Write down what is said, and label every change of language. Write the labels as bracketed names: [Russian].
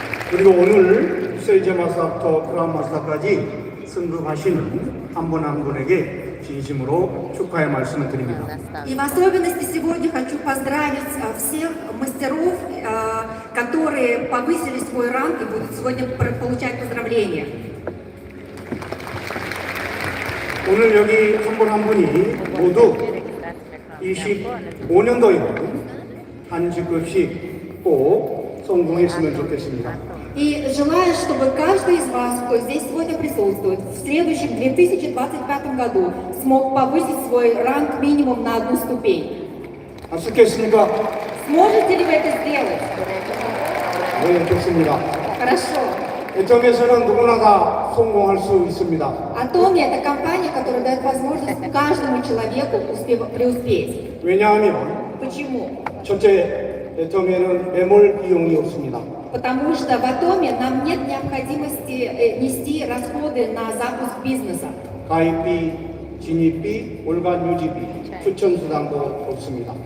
[Korean] 그리고 오늘 세이제마사부터 크라운마스터까지 승급하시는 한 분 한 분에게 진심으로 축하의 말씀을 드립니다. [Russian] И в особенности сегодня хочу поздравить всех мастеров, которые повысили свой ранг и будут сегодня получать поздравления. [Korean] 오늘 여기 한 분 한 분이 모두 25년도에 한 직급씩 꼭 성공했으면 좋겠습니다. [Russian] И желаю, чтобы каждый из вас, кто здесь сегодня присутствует, в следующем 2025 году смог повысить свой ранг минимум на одну ступень. [Korean] 아쉽겠습니까? [Russian] Сможете ли вы это сделать? [Korean] 네, 좋습니다. [Russian] Хорошо. [Korean] 애점에서는 누구나 다 성공할 수 있습니다. [Russian] Atomi – это компания, которая дает возможность каждому человеку преуспеть. [Korean] 왜냐하면 [Russian] Почему? [Korean] 첫째, 애점에는 매몰 비용이 없습니다. [Russian] Потому что в Атоме нам нет необходимости нести расходы на запуск бизнеса. [Korean] 가입비, 진입비, 월간 유지비, 추천 수당도 없습니다.